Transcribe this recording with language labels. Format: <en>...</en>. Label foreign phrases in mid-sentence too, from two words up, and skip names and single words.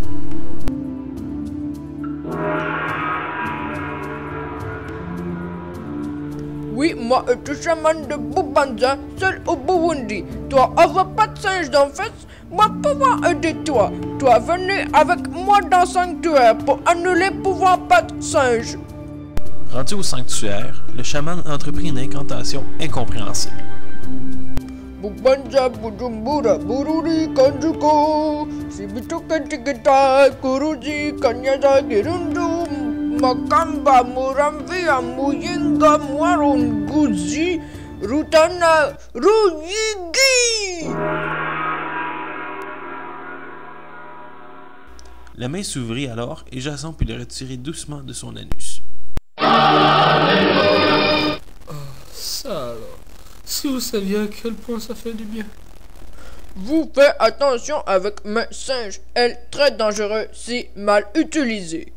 <fr>Oui, moi, tu chaman de Boubanza, seul au Burundi. Toi, avoir pas de singe d'en face, moi, pouvoir aider toi. Toi, venez avec moi dans le sanctuaire pour annuler pouvoir pas de singe. Rendu au sanctuaire, le chaman entreprit une incantation incompréhensible. Boubanza, Bujumbura, Bururi, Kanjuko, Sibito Kantikita, Kuruji, Kanyaza, Girundu, Makamba, Muramvia, Muyinga, Mwarunguzi, Rutana, Ruyigi. La main s'ouvrit alors et Jason put le retirer doucement de son anus. Ça alors. Si vous saviez à quel point ça fait du bien. Vous faites attention avec mes singes, elle est très dangereuse si mal utilisée.</fr>